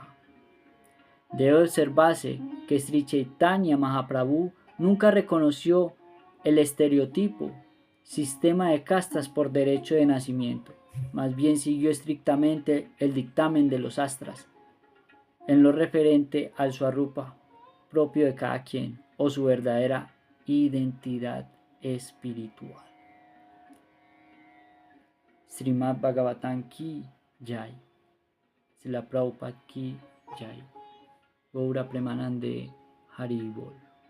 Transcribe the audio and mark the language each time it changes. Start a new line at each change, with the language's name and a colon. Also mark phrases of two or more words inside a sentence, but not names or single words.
Spanish: Debe observarse que Sri Chaitanya Mahaprabhu nunca reconoció el estereotipo, sistema de castas por derecho de nacimiento, más bien siguió estrictamente el dictamen de los astras, en lo referente al swarupa propio de cada quien, o su verdadera identidad espiritual.
Hindi: Srimad Bhagavatam Ki Jai. Srila Prabhupada Ki Jai.
Bangla: Gaura Premanande Hari Bol.